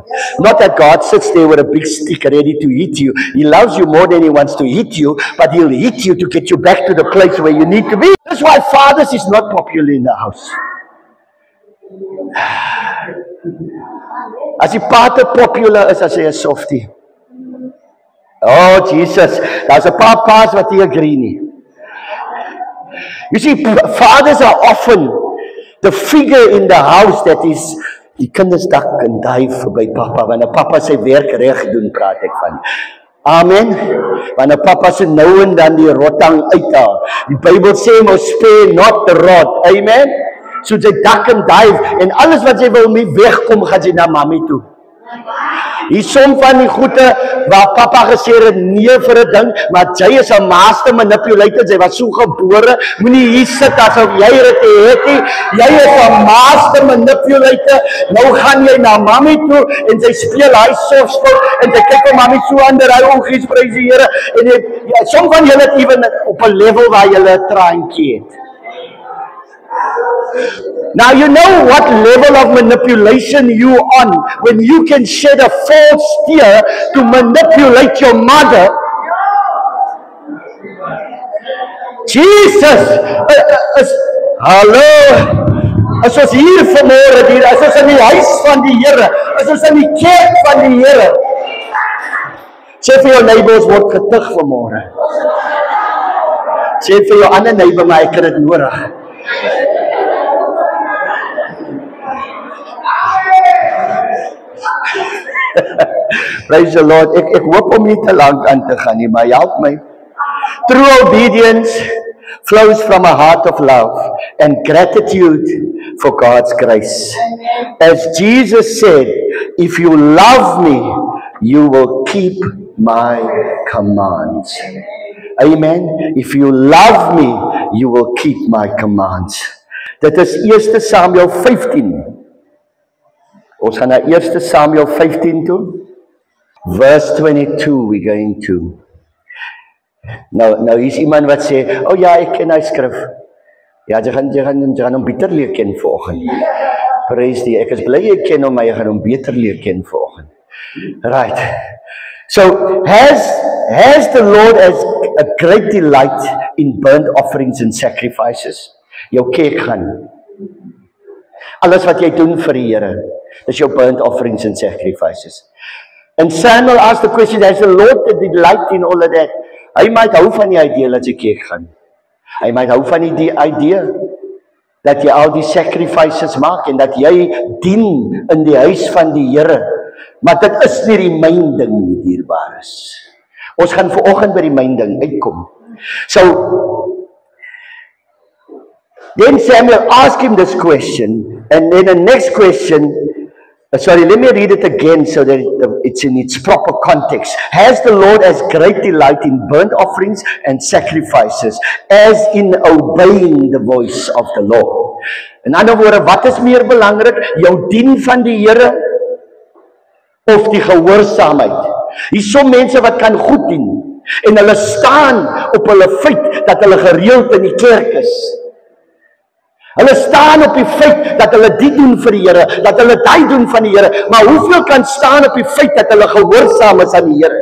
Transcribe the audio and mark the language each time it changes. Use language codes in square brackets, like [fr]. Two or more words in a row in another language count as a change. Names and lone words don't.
[en] Not that God sits there with a big stick ready to hit you. He loves you more than He wants to hit you, but He'll hit you to get you back to the place where you need to be. That's why fathers is not popular in the house. [af] As die pa te popular is, as hy 'n softie. Oh Jesus, daar's 'n paar pa's wat nie agree nie. [en] You see, fathers are often the figure in the house that is, [af] die kinders dak en duif by papa, wanneer papa sy werk reg doen, praat ek van. Amen. Wanneer papa se nou en dan die rotang uithaal. Die Bybel sê mos [en] spare not the rod. [af] Amen. So sy dak en duif en alles wat sy wil mee wegkom, gaan sy na mami toe. Hier som van die goede waar papa gesê het nee vir 'n ding, maar jy is 'n [en] master manipulator, [af] jy was so gebore, moenie hier sit asof jy dit het nie. Jy is 'n [en] master manipulator. [af] Nou gaan jy na mami toe en sy speel hy softspot en sy kyk vir mami so onder hy ongies prys die Here en som van julle het ewen op 'n level waar julle 'n traantjie het. [en] Now you know what level of manipulation you on when you can shed a false tear to manipulate your mother. [af] Jesus, hallo, as ons hier vanmôre, as ons in die huis van die Here, as ons in die kerk van die Here, sê vir jou neighbors word getuig vanmôre. Sê vir jou ander neighbor, maar ek het dit nodig. [en] Praise the Lord. [af] Ek hoop om nie te lank aan te gaan nie, maar help my. [en] True obedience flows from a heart of love and gratitude for God's grace. As Jesus said, if you love me, you will keep my commands. Amen. If you love me, you will keep my commands. [af] Dit is 1 Samuel 15. Ons gaan na 1 Samuel 15 toe. [en] Verse 22 we're going to. [af] Nou hier's iemand wat sê, "Oh ja, ek ken hy skrif." Ja, jy gaan hom beter leer ken vanoggend. Praise die. Ek is bly jy ken hom, maar jy gaan hom beter leer ken vanoggend. [en] Right. So, has the Lord as a great delight in burnt offerings and sacrifices? [af] Jou kerk gaan. Alles wat jy doen vir die Here, dis jou [en] burnt offerings and sacrifices. And Samuel asked the question, has the Lord a delight in all of that? [af] Hy might hou van die idee dat jy kerk gaan. Hy might hou van die idee dat jy al die sacrifices maak en dat jy dien in die huis van die Here. Maar dit is nie die myn ding nie, dierbares. Ons gaan vanoggend by die myn ding uitkom. [en] So, then Samuel asked him this question, and then the next question, sorry, let me read it again so that it's in its proper context. Has the Lord as great delight in burnt offerings and sacrifices as in obeying the voice of the Lord? [af] In ander woorde, wat is meer belangrik? Jou dien van die Here of die gehoorsaamheid? Hier's so mense wat kan goed dien en hulle staan op hulle feit dat hulle gereeld in die kerk is. Hulle staan op die feit dat hulle dit doen vir die Here, dat hulle dit doen van die Here, maar hoeveel kan staan op die feit dat hulle gehoorsaam is aan die Here?